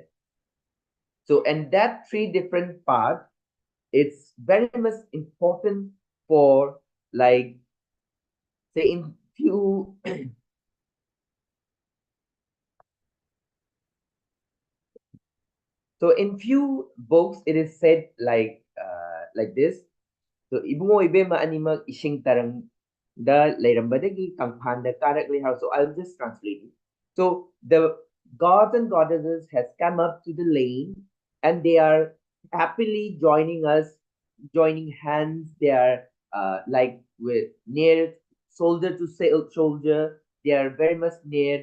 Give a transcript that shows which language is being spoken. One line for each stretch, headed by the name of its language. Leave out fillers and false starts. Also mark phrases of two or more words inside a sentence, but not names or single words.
English: So, and that three different parts, it's very much important for like, say in few so in few books, it is said like this.
Manipuri: So ibungo ibe maanimag ishing tarang da layrambadagi kangpanda karak lihao.
English: So I'll just translate it. So the gods and goddesses has come up to the lane, and they are happily joining us, joining hands. They are like with near shoulder to shoulder. They are very much near.